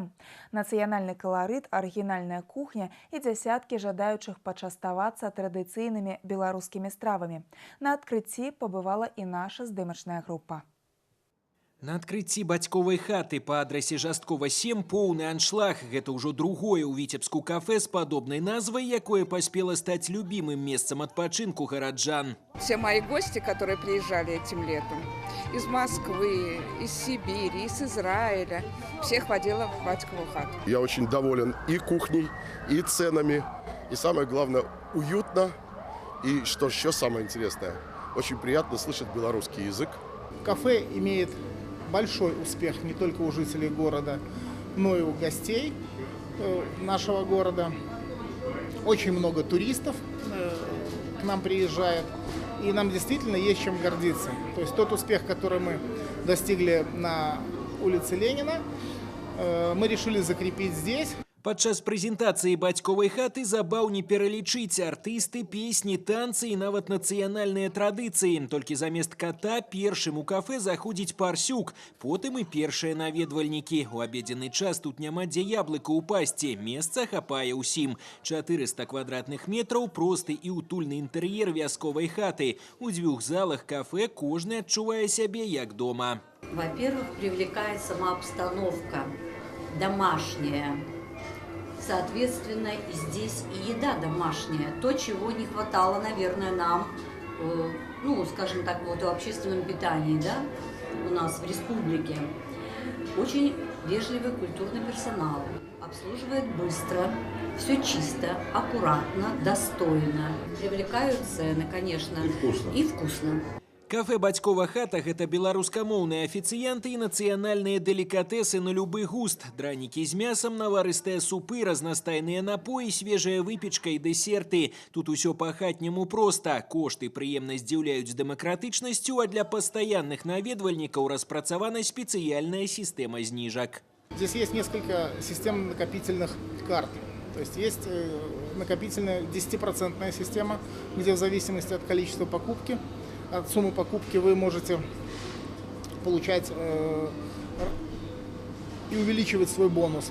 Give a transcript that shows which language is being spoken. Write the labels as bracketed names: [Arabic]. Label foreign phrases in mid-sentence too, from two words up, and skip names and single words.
[Belarusian] Нацыянальны каларыт, арыгінальная кухня і дзясяткі жадаючых пачаставацца традыцыйнымі беларускімі стравамі. На адкрыцці пабывала і наша здымачная група. На адкрыцці бацьковай хаты па адрасе Жасткова 7 поўны аншлаг. Гэта ўжо другое ў Віцебску кафе з падобнай назвай, якое паспела стаць любімым месцам адпачынку гараджан. [Russian] Все мои гости, которые приезжали этим летом, из Москвы, из Сибири, из Израиля, всех водила в Батькову хату. Я очень доволен и кухней, и ценами, и самое главное, уютно. И что еще самое интересное, очень приятно слышать белорусский язык. Кафе имеет большой успех не только у жителей города, но и у гостей нашего города. Очень много туристов к нам приезжает, и нам действительно есть чем гордиться. То есть тот успех, который мы достигли на улице Ленина, мы решили закрепить здесь. [Belarusian] Падчас прэзентацыі бацьковай хаты забаў не пералічыць артысты, песні, танцы і нават нацыянальныя традыцыі. Толькі замест кота першым у кафе заходзіць парсюк, потым і першыя наведвальнікі. У абедзенны час тут няма дзе яблыка ўпасці, месца хапае ўсім. 400 квадратных метраў, просты і утульны інтэр'ер вясковай хаты. У 2 залах кафе кожны адчувае сябе як дома. [Russian] Во-первых, привлекает сама обстановка домашняя. Соответственно, и здесь и еда домашняя. То, чего не хватало, наверное, нам, ну, скажем так, вот в общественном питании, да, у нас в республике. Очень вежливый культурный персонал. Обслуживает быстро, все чисто, аккуратно, достойно. Привлекают цены, конечно. И вкусно. И вкусно. [Belarusian] Кафе «Бацькова хата» – гэта беларускамоўныя афіцыянты і нацыянальныя делікатэсы на любы густ. Дранікі з мясам, наварыстыя супы, разнастайныя напоі, свежая выпечка і дэсерты. Тут усё па-хатняму проста. Кошты прыемна здзіўляюць дэмакратычнасцю, а для пастаянных наведвальнікаў распрацавана спецыяльная сістэма зніжак. [Russian] Здесь есть несколько систем накопительных карт. То есть есть накопительная 10% система, где в зависимости от количества покупки, от суммы покупки вы можете получать и увеличивать свой бонус.